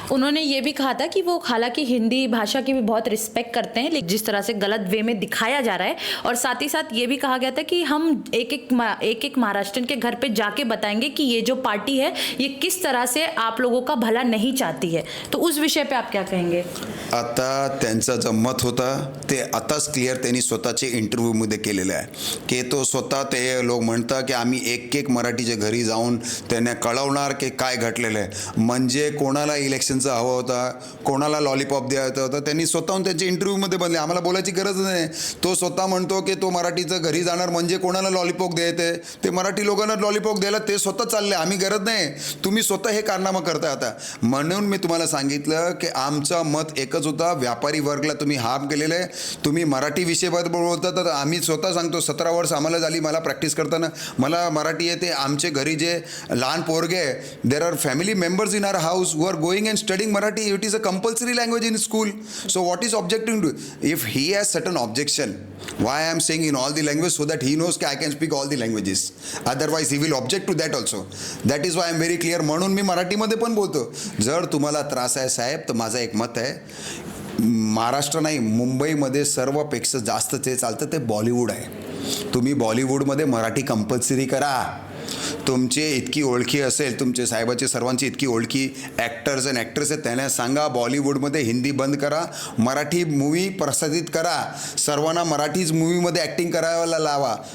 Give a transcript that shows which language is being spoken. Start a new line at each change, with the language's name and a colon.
Hindi: उन्होंने ये भी कहा था कि वो हालांकि हिंदी भाषा की भी बहुत रिस्पेक्ट करते हैं, लेकिन जिस तरह से गलत वे में दिखाया जा रहा है, और साथ ही साथ ये भी कहा गया था कि हम एक महाराष्ट्रन के घर पे जाके बताएंगे कि ये जो पार्टी है ये किस तरह से आप लोगों का भला नहीं चाहती है। तो उस विषय पे आप क्या कहेंगे?
Marathi: आता त्यांचा जो मत होता ते आताच क्लिअर त्यांनी स्वतःचे इंटरव्ह्यूमध्ये केलेलं आहे की तो स्वतः ते लोक म्हणतात की आम्ही एक मराठीच्या घरी जाऊन त्यांना कळवणार की काय घडलेलं आहे। म्हणजे कोणाला इलेक्शनचा हवा होता, कोणाला लॉलीपॉप द्यायचा होता, त्यांनी स्वतःहून त्यांच्या इंटरव्ह्यूमध्ये बनले। आम्हाला बोलायची गरज नाही। तो स्वतः म्हणतो की तो मराठीचं घरी जाणार म्हणजे कोणाला लॉलीपॉप द्यायचे, ते मराठी लोकांना लॉलीपॉप द्यायला ते स्वतः चालले, आम्ही गरज नाही, तुम्ही स्वतः हे कारनामा करताय आता। म्हणून मी तुम्हाला सांगितलं की आमचा मत एकच होता, व्यापारी वर्गला तुम्ही हार्म केलेलं आहे। तुम्ही मराठी विषयाबद्दल बोलता तर आम्ही स्वतः सांगतो, 17 वर्ष आम्हाला झाली मला प्रॅक्टिस करताना, मला मराठी येते। आमचे घरी जे लहान पोरगे,
English: There are family members in our house who are going and studying Marathi. It is a compulsory language in school. So what is objecting to? If he has certain objection, why I am saying in all the languages, so that he knows that I can speak all the languages. Otherwise he will object to that also. That is why I am very clear.
Marathi: म्हणून मी मराठीमध्ये पण बोलतो. जर तुम्हाला त्रास आहे साहेब, तर माझं एक मत आहे, महाराष्ट्र नाही मुंबईमध्ये सर्वपेक्षा जास्त जे चालतं ते बॉलिवूड आहे. तुम्ही बॉलिवूडमध्ये मराठी कंपल्सरी करा. तुमचे इतकी ओळखी असेल, तुमचे साहेबाचे सर्वांची इतकी ओळखी
English: actors and actress
Marathi: आहेत, त्यांना सांगा बॉलिवूडमध्ये हिंदी बंद करा, मराठी मूवी प्रसारित करा, सर्वांना मराठीच मूवीमध्ये ॲक्टिंग करायला लावा.